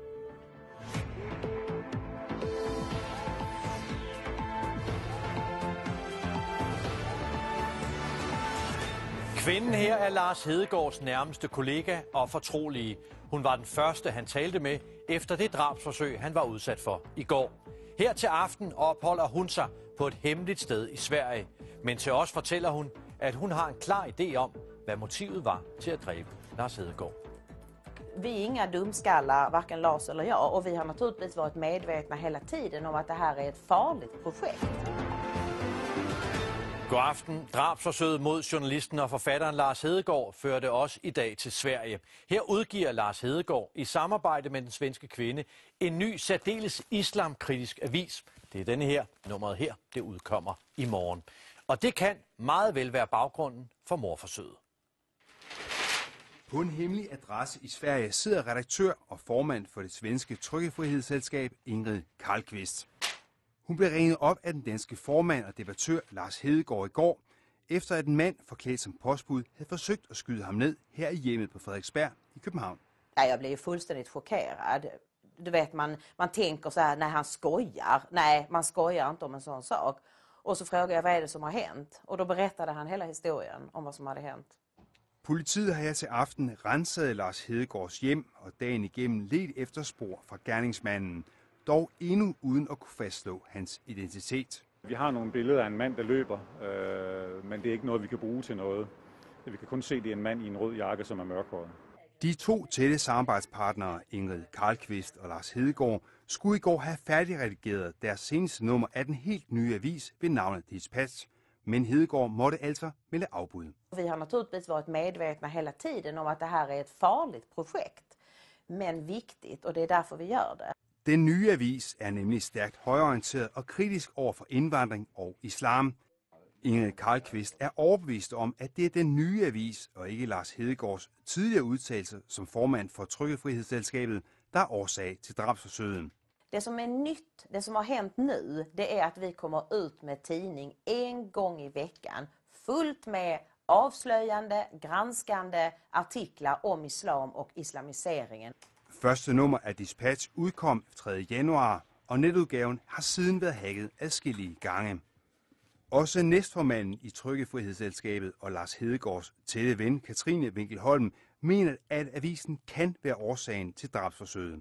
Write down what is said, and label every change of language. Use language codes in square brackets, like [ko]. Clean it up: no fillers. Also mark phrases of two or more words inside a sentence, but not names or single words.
[da] Kvinden her er Lars Hedegaards nærmeste kollega og fortrolige. Hun var den første, han talte med efter det drabsforsøg, han var udsat for i går. Her til aften opholder hun sig på et hemmeligt sted i Sverige. Men til os fortæller hun, at hun har en klar idé om, hvad motivet var til at dræbe Lars Hedegaard. [sv] Vi är inga dumskallar, varken Lars eller jag, och vi har naturligtvis varit medvetna hela tiden om att det här är ett farligt projekt. [da] God aften. Drabsforsøget mod journalisten og forfatteren Lars Hedegaard førte os i dag til Sverige. Her udgiver Lars Hedegaard i samarbejde med den svenske kvinde en ny særdeles islamkritisk avis. Det er denne her, nummeret her, det udkommer i morgen. Og det kan meget vel være baggrunden for mordforsøget. På en hemmelig adresse i Sverige sidder redaktør og formand for det svenske trykkefrihedsselskab Ingrid Carlqvist. Hun blev ringet op af den danske formand og debattør Lars Hedegaard i går, efter at en mand forklædt som postbud havde forsøgt at skyde ham ned her i hjemmet på Frederiksberg i København. [sv] Ja, jag blev fullständigt chockerad. Du vet, man tänker så här, när han skojar. Nej, man skojar inte om en sån sak. Och så frågade jag, vad är det som har hänt? Och då berättade han hela historien om vad som hade hänt. [da] Politiet har her til aften renset Lars Hedegaards hjem og dagen igennem ledt efter spor fra gerningsmanden, dog endnu uden at kunne fastslå hans identitet. Vi har nogle billeder af en mand, der løber, men det er ikke noget, vi kan bruge til noget. Vi kan kun se, at det er en mand i en rød jakke, som er mørkhåret. De to tætte samarbejdspartnere, Ingrid Carlqvist og Lars Hedegaard, skulle i går have færdigredigeret deres seneste nummer af den helt nye avis ved navnet Dispatch. Men Hedegaard måtte altså melde afbud. [sv] Vi har naturligtvis varit medvetna hela tiden om att det här är ett farligt projekt, men viktigt, och det är därför vi gör det. [da] Den nye avis er nemlig stærkt højreorienteret og kritisk over for indvandring og islam. Ingrid Carlqvist er overbevist om, at det er den nye avis og ikke Lars Hedegaards tidligere udtalelse som formand for Trykkefrihedsselskabet, der er årsag til drabsforsøget. [sv] Det som är nytt, det som har hänt nu, det är att vi kommer ut med tidning en gång i veckan, fullt med avslöjande, granskande artiklar om islam och islamiseringen. [da] Første nummer af Dispatch udkom 3. januar, og netudgaven har siden været hacket adskillige gange. Også næstformanden i Trykkefrihedsselskabet og Lars Hedegaards tætte ven Katrine Winkelholm mener, at avisen kan være årsagen til drabsforsøget.